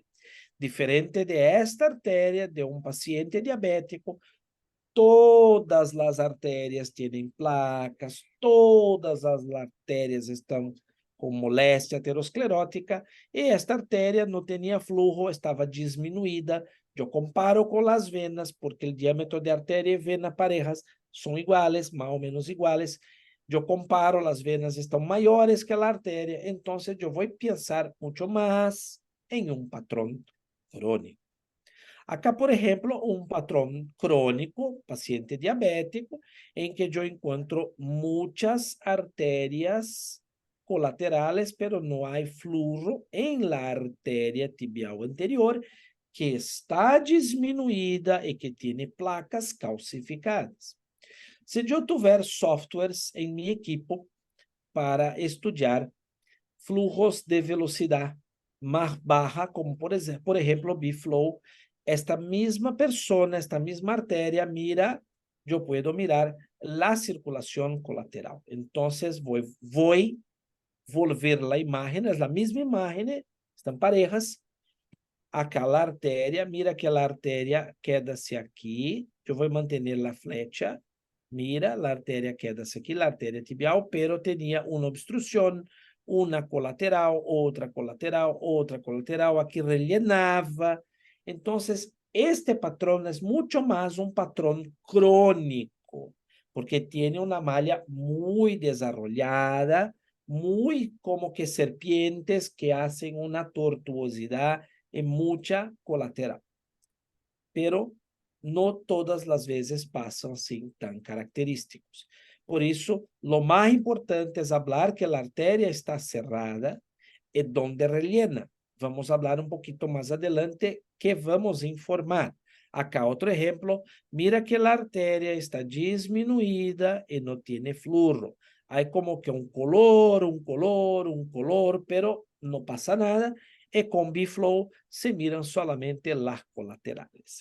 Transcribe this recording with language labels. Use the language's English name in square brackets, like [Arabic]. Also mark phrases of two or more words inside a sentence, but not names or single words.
[Portuguese] Diferente de esta artéria de um paciente diabético, todas as artérias têm placas, todas as artérias estão com moléstia aterosclerótica, e esta artéria não tinha fluxo, estava diminuída. Eu comparo com as venas, porque o diâmetro de artéria e vena parejas são iguais, mais ou menos iguais. Eu comparo, as venas estão maiores que a artéria, então eu vou pensar muito mais em um patrão crônico. [Spanish] Acá, por ejemplo, un patrón crónico, paciente diabético, en que yo encuentro muchas arterias colaterales, pero no hay flujo en la arteria tibial anterior, que está disminuida y que tiene placas calcificadas. [Portuguese] Se eu tiver softwares em [Spanish] mi equipo para estudiar flujos de velocidade mais baja, como por ejemplo, B-Flow, esta misma persona, esta misma arteria mira, yo puedo mirar la circulación colateral. Entonces voy volver la imagen, es la misma imagen, están parejas. Acá la arteria, mira que la arteria queda-se aquí, yo voy a mantener la flecha, mira, la arteria queda-se aquí, la arteria tibial, pero tenía una obstrucción, una colateral, [Portuguese] outra colateral, aqui [Spanish] rellenava. [Portuguese] Então, este patrão é muito mais um patrão crônico, porque tem uma malha muito desarrollada, muito como que [Spanish] serpientes que hacen [Portuguese] uma tortuosidade e muita colateral. Pero não todas as vezes passam assim tão característicos. Por isso, lo mais importante é falar que a artéria está cerrada e [Spanish] donde rellena. [Portuguese] Vamos falar um pouquinho mais adelante que vamos informar. [Spanish] Acá otro ejemplo, mira que la arteria está disminuida y no tiene flujo. Hay como que un color, pero no pasa nada. Y con B-Flow se miran solamente las colaterales.